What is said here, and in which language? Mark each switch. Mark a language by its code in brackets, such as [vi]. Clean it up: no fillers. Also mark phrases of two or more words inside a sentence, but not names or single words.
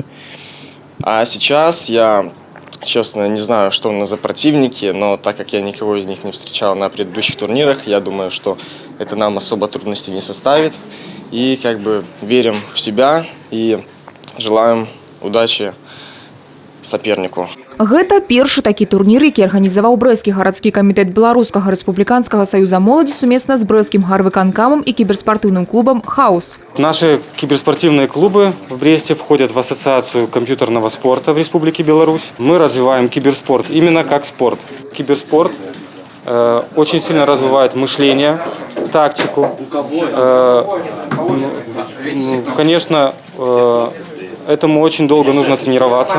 [ru] А сейчас я, честно, не знаю, что у нас за противники, но так как я никого из них не встречал на предыдущих турнирах, я думаю, что это нам особо трудностей не составит. И верим в себя и желаем удачи сопернику. [be] Гэта першы такі турнір, які арганізаваў брэсцкі гарадскі камітэт Беларускага рэспубліканскага саюза моладзі сумесна з брэсцкім гарвыканкамам [ru] и киберспортивным клубом [be] «Хаус». [ru] Наши киберспортивные клубы в Бресте входят в Ассоциацию компьютерного спорта в Республике Беларусь. Мы развиваем киберспорт именно как спорт. Киберспорт очень сильно развивает мышление, тактику. Конечно, этому очень долго нужно тренироваться.